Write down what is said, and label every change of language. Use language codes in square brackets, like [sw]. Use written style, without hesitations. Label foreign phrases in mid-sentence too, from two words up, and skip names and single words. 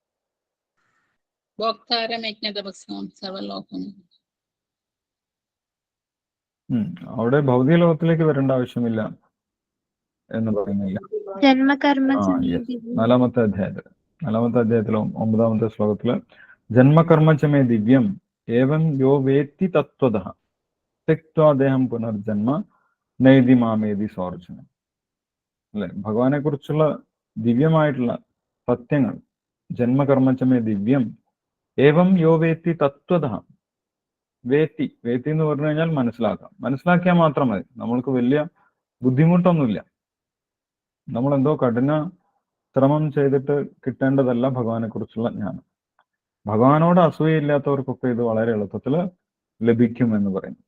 [ml] അവിടെ ഭൗതിക ലോകത്തിലേക്ക് വരേണ്ട ആവശ്യമില്ല എന്ന് പറയുന്നില്ല. നാലാമത്തെ അധ്യായത്തിലോ 9-ാമത്തെ ശ്ലോകത്തില് [sa] ജന്മകർമ്മചമേ ദിവ്യം ഏവം യോ വേത്തി തത്വതഃ തെക്ത്വാ ദേഹം പുനർജന്മ നൈതി മാമേതി സ്വാർജനം. [ml] അല്ലെ, ഭഗവാനെ കുറിച്ചുള്ള ദിവ്യമായിട്ടുള്ള സത്യങ്ങൾ, [sa] ജന്മകർമ്മചമേ ദിവ്യം ഏവം യോ വേത്തി തത്വതഃ. [ml] വേത്തി എന്ന് പറഞ്ഞു കഴിഞ്ഞാൽ മനസ്സിലാക്കിയാൽ മാത്രം മതി. നമ്മൾക്ക് വലിയ ബുദ്ധിമുട്ടൊന്നുമില്ല. നമ്മളെന്തോ കഠിന ശ്രമം ചെയ്തിട്ട് കിട്ടേണ്ടതല്ല ഭഗവാനെ കുറിച്ചുള്ള ജ്ഞാനം. ഭഗവാനോട് അസൂയയില്ലാത്തവർക്കൊക്കെ ഇത് വളരെ എളുപ്പത്തിൽ ലഭിക്കും എന്ന് പറയുന്നു.